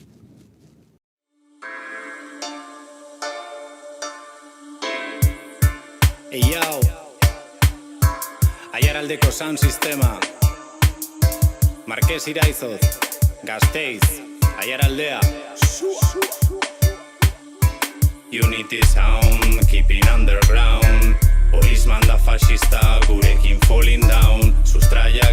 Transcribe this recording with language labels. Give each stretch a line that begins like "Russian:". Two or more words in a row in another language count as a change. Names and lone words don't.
English: Hey yo, Aiaraldeko sound sistema, Marqués Iraizoz, Gasteiz, Aiaraldea. Unity sound, keeping underground.
Basque: Policeman da fascista, gurekin
English: falling down.